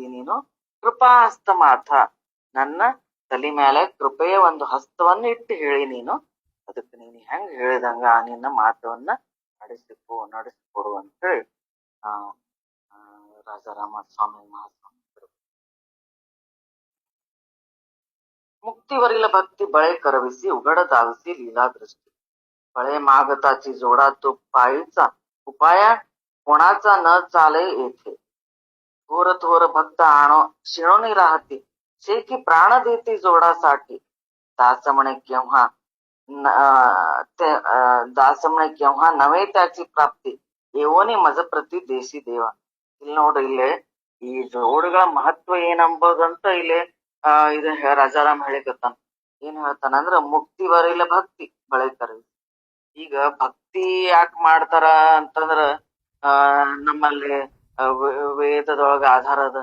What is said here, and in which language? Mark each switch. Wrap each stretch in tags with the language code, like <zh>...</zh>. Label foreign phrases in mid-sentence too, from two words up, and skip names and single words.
<kn>ನೀನು ಕೃಪಾ ಹಸ್ತ ಮಾತಾ, ನನ್ನ ತಲೆ ಮೇಲೆ ಕೃಪೆಯ ಒಂದು ಹಸ್ತವನ್ನು ಇಟ್ಟು ಹೇಳಿ ನೀನು ಅದಕ್ಕೆ ನೀನು ಹೆಂಗ್ ಹೇಳಿದಂಗ ಆ ನಿನ್ನ ಮಾತವನ್ನ ನಡೆಸಿಕೊಡು ಅಂತೇಳಿ ಆ ಆ, ರಾಜಾರಾಮ ಸ್ವಾಮಿ ಮಹಾಸ್ವಾಮಿ</kn> <mr>मुक्तीवरील भक्ती बळे करविसी उघड दाविसी लीला दृष्टी बळे मागताची जोडा तो पायीचा उपाया कोणाचा न चाले येथे थोर थोर भक्त आणो शिणोनी राहती शे की प्राण देती जोडासाठी दास म्हणे केव्हा दास म्हणे केव्हा नव्हे त्याची प्राप्ती येवोनी मज प्रति देसी देव.</mr> <kn>ಇಲ್ಲಿ ನೋಡ್ರಿ ಇಲ್ಲಿ ಈ ಜೋಡುಗಳ ಮಹತ್ವ ಏನಂಬುದಂತ ಇಲ್ಲಿ ಇದು ರಾಜಾರಾಮ್ ಹೇಳಿಕತ್ತಾನ. ಏನ್ ಹೇಳ್ತಾನಂದ್ರ ಮುಕ್ತಿ ಬರಿಲ್ಲ ಭಕ್ತಿ ಬಳಿಕರ. ಈಗ ಭಕ್ತಿ ಯಾಕೆ ಮಾಡ್ತಾರ ಅಂತಂದ್ರ ನಮ್ಮಲ್ಲಿ ವೇದದೊಳಗ ಆಧಾರ ಅದ.</kn>